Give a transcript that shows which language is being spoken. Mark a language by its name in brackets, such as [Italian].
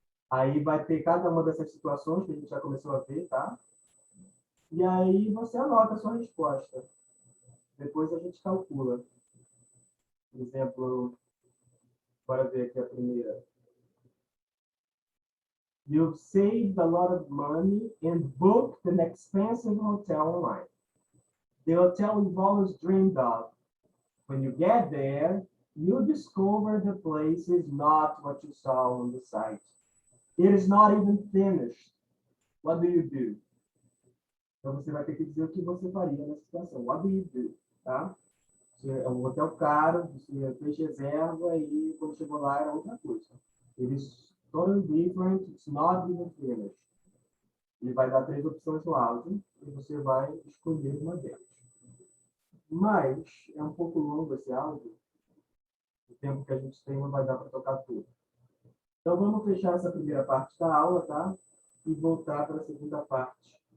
[Portuguese] Aí vai ter cada uma dessas situações que a gente já começou a ver, tá? E aí você anota a sua resposta. Depois a gente calcula. Por exemplo, bora ver aqui a primeira. [English] You've saved a lot of money and booked an expensive hotel online. The hotel you've always dreamed of. When you get there, you discover the place is not what you saw on the site. It is not even finished. What do you do? [Portuguese] Então você vai ter que dizer o que você faria nessa situação. [English] What do you do? [Portuguese] Tá? É um hotel caro, você fez reserva e quando chegou lá era outra coisa. [English] It is totally different, it's not even finished. [Portuguese] Ele vai dar 3 opções no áudio e você vai escolher uma delas. Mas é um pouco longo esse áudio. O tempo que a gente tem não vai dar para tocar tudo. Então vamos fechar essa primeira parte da aula, tá? E voltar para a segunda parte.